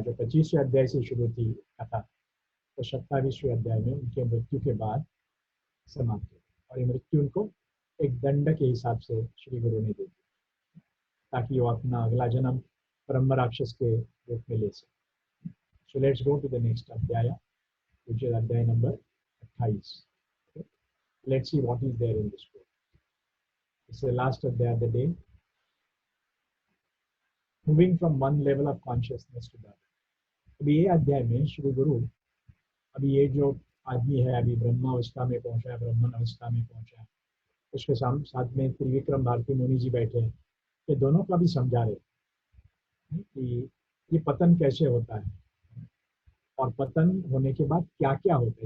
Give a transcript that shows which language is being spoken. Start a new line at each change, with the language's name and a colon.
Hindi: जो 25वें अध्याय से शुरू थी कथा, तो 27वें अध्याय में उनके मृत्यु के बाद समाप्त हुई। और ये मृत्यु उनको एक दंड के हिसाब से श्री गुरु ने दे दी, ताकि वो अपना अगला जन्म ब्रह्म राक्षस के रूप में ले सके।
English: So let's go to the next adhyaya, which is adhyaya number 28. Okay. Let's see what is there in this book. It's the last adhyaya of the day. Moving from one level of consciousness to the other.
Hindi: अभी ये अध्याय में श्री गुरु, अभी ये जो आदमी है अभी ब्रह्मावस्था में पहुंचा है, ब्रह्मन अवस्था में पहुंचा है, उसके साथ में त्रिविक्रम भारती मुनि जी बैठे हैं। ये दोनों का भी समझा रहे कि ये पतन कैसे होता है और पतन होने के बाद क्या क्या होता है।